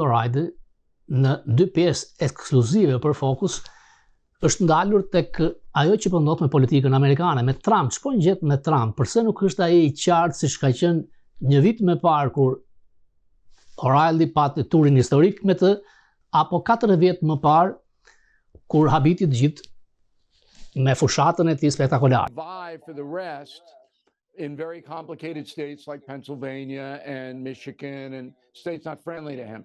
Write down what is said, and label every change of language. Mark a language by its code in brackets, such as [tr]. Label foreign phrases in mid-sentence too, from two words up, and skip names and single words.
[sq] O'Reilly në 2 pjesë ekskluzive për Fokus është ndalur tek ajo që po ndodh me politikën amerikane, me Trump. Ç'po ngjet me Trump? Përse nuk është ai i qartë siç ka qenë një vit më parë kur O'Reilly pati turin historik me të, apo 4 vjet më parë kur habiti të gjithë me fushatën e tij spektakolare. [en] In very complicated states like Pennsylvania and Michigan and states not friendly to him.